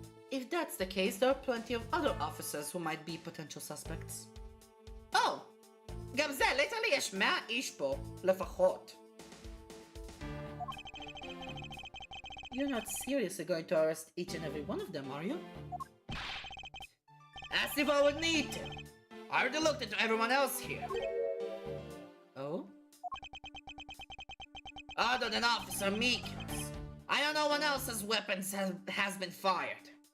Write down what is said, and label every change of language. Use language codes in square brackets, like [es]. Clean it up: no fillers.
[en] If that's the case, there are plenty of other officers who might be potential suspects. Oh! [he] גם זה, ליטרלי יש 100 איש פה, לפחות. [en] You're not seriously going to arrest each and every one of them, are you? As if I would need to. I already looked into everyone else here. Oh? Other than Officer Meekins, I know no one else's weapons has been fired.